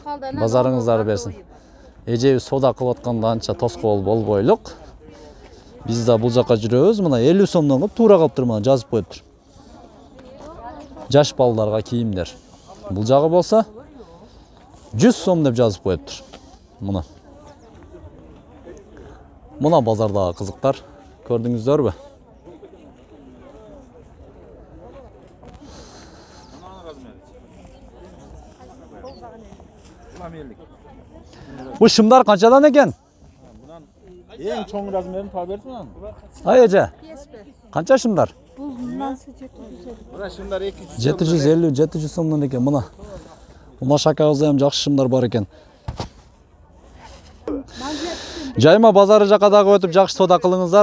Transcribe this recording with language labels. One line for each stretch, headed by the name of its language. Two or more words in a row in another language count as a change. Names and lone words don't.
Kyrgyz: Базарыңыздарды берсин. Эжебиз соода кылып атканда анча тоскоол болбойлук. Биз да бул жака жүрөбүз. Мына 50 сомдон кылып туура калыптыр, мына жазып коюптур. Жаш балдарга кийимдер. Бул жагы болсо 100 сом деп жазып коюптур. Мына. Muna bazardagı kızıklar. Gördüңүздөрбү? Bu şımlar kançadan eken? Eң чоң размерин таап берсиң аны. Ay эже. Kança şımlar? Мына шымдар 200 750 700 сомдон экен мына. Мына шакабызда ham жакшы шымдар бар экен. Жайма базары жака дагы өтүп жакшы соода кылыңыздар.